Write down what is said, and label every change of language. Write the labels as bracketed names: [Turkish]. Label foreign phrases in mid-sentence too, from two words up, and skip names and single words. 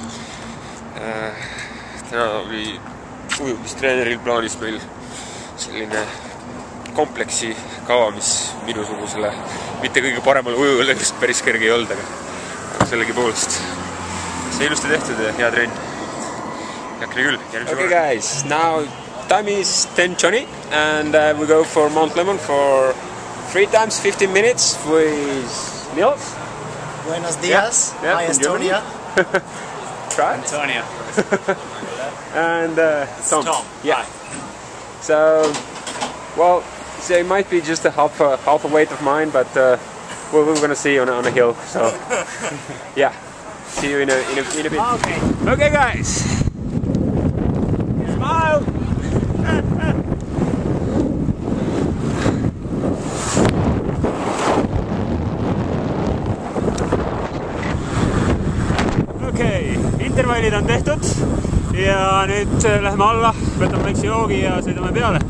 [Estonian] Täna oli ujumistreeneril plaanis meil selline kompleksi kava, mis minusugusele mitte kõige paremale ujujale just päris kerge ei olnud, aga sellegi poolest see ilusti tehtud ja hea trenn. Jätkne küll, järgmise [English] Okay guys, now time is 10:20 and we go for Mount Lemmon for 3 times 15 minutes with Niels. [Spanish] Buenos dias, [English] Yeah, hi from Estonia. Try. Antonia. And Tom. Tom. Yeah. So, well, so it might be just a half a weight of mine, but we're gonna see on a hill. So, yeah. See you in a bit. Okay. Okay, guys. Smile. [Estonian] Okei, intervallid on tehtud ja nüüd läheme alla, võtame väikse joogi ja sõidame peale.